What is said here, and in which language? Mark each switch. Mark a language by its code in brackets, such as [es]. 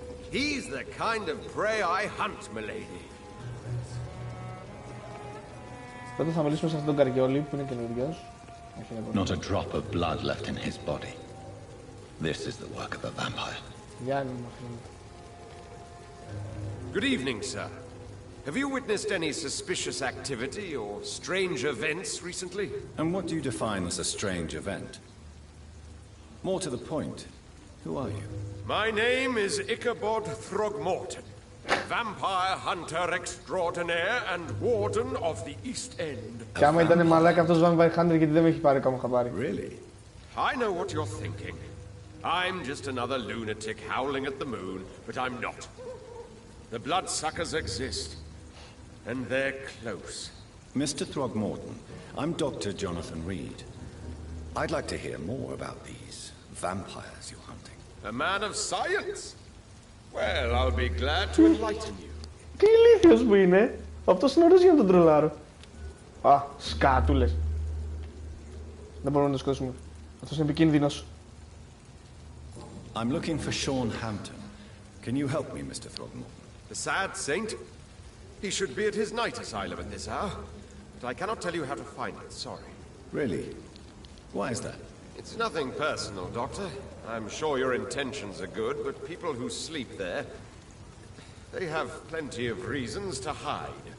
[en] He's the kind of prey I hunt, milady. [el] Τότε θα μιλήσουμε σε αυτόν τον καριόλι που είναι καινούριος. [en] Not a drop of blood left in his body. This is the work of a vampire. Good evening, sir. Have you witnessed any suspicious activity or strange events recently? And what do you define as a strange event? More to the point, who are you? My name is Ichabod Throgmorton, vampire hunter extraordinaire and warden of the East End. [el] Κι άμα ήταν μαλάκα αυτός [en] vampire hunter, [el] γιατί δεν με έχει πάρει ακόμα χαμπάρι. [en] Really? I know what you're thinking. I'm just another lunatic howling at the moon, but I'm not. The bloodsuckers exist, and they're close. Mr. Throgmorton, I'm Dr. Jonathan Reed. I'd like to hear more about these vampires you're hunting. A man of science? Well, I'll be glad to enlighten you. [el] Τι ηλίθιος που είναι. Αυτός είναι ωραίος για να τον τρολάρω. Α, σκάτουλες. Δεν μπορούμε να το σκοτώσουμε. Αυτός είναι επικίνδυνος. [en] I'm looking for Sean Hampton. Can you help me, Mr. Throgmorton? The sad saint? He should be at his night asylum at this hour. But I cannot tell you how to find it, sorry. Really? Why is that? It's nothing personal, Doctor. I'm sure your intentions are good, but people who sleep there, they have plenty of reasons to hide.